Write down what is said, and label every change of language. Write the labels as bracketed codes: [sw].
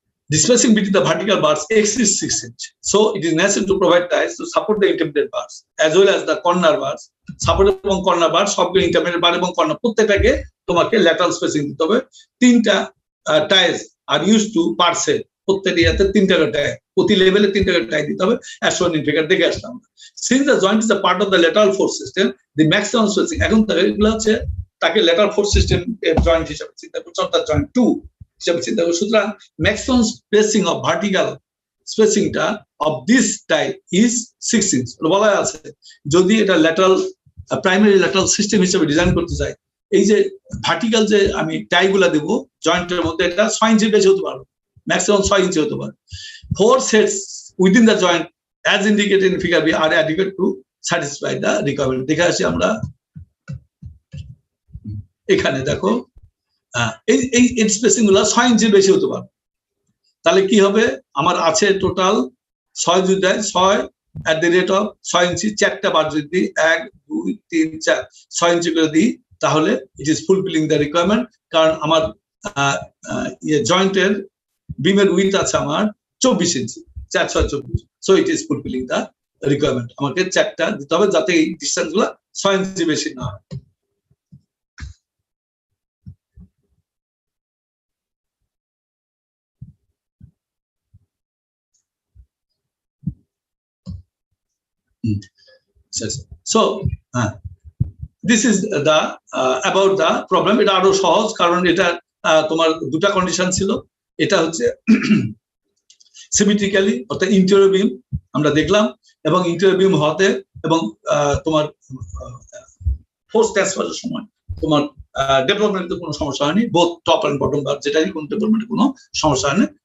[en] The spacing between the vertical bars X is 6 inch. So it is necessary to provide ties to support the intermediate bars as well as the corner bars. [bn] Support এবং corner বার সবগুলো intermediate বার এবং corner প্রত্যেকটাকে তোমাকে lateral spacing দিতে হবে। তিনটা টাইস [en] আর use two per set, [bn] প্রত্যেকটা ইয়াতে তিনটা টাই, প্রতি লেভেলে তিনটা টাই দিতে হবে। [en] as shown in figure [bn] দেখে আসলাম। [en] since the joint is a part of the lateral force system, [bn] the maximum spacing, এখন এগুলো হচ্ছে তাকে ল্যাটারাল ফোর্স সিস্টেম জয়েন্ট হিসেবে চিন্তা করছে, অর্থাৎ জয়েন্ট 2 হিসেবে চিন্তা করছে। সুতরাং maximum spacing of vertical স্পেসিংটা [en] of this type is [bn] 6 inch বলা আছে। যদি এটা ল্যাটারাল প্রাইমারি ল্যাটারাল সিস্টেম হিসেবে ডিজাইন করতে চাই, এই যে ভার্টিক্যাল যে আমি টাইগুলা দেব জয়েন্টের মধ্যে, এটা 6 ইঞ্চি বেশি হতে পারে, ম্যাক্সিমাম 6 ইঞ্চি হতে পারে। [en] 4 sets within the joint as indicated in figure B are adequate to satisfy the requirement. [bn] দেখে আসি আমরা, এখানে দেখো এই স্পেসিং গুলো 6 ইঞ্চি বেশি হতে পারে। তাহলে কি হবে, আমার আছে টোটাল 6 যদি দেয় 6 [en] at the rate of [bn] 6 ইঞ্চি, 4টা বার যদি দিই 1 2 3 4 6 ইঞ্চি করে দিই, তাহলে [en] It is fulfilling the requirement. [bn] কারণ আমার জয়েন্টের বিমের উইথ আছে আমার 24 ইঞ্চি, 4 6 24, [en] So it is fulfilling the requirement. [bn] আমাকে 4টা দিতে হবে যাতে এই ডিসটেন্স গুলো 6 ইঞ্চি বেশি না হয়। [en] So this is the about the problem. [bn] এটা আরো সহজ, কারণ এটা তোমার দুটা কন্ডিশন ছিল। এটা হচ্ছে সিমেট্রিক্যালি অর্থাৎ ইন্টেরিয়র বিম আমরা দেখলাম, এবং ইন্টেরিয়র বিম হতে এবং তোমার ফোর্স ট্রান্সফারের সময় তোমার ডেভেলপমেন্টের কোনো সমস্যা হয়নি, [en] both top and bottom bar [bn] যেটাই কোনো ডেভেলপমেন্টের কোনো সমস্যা হয়নি।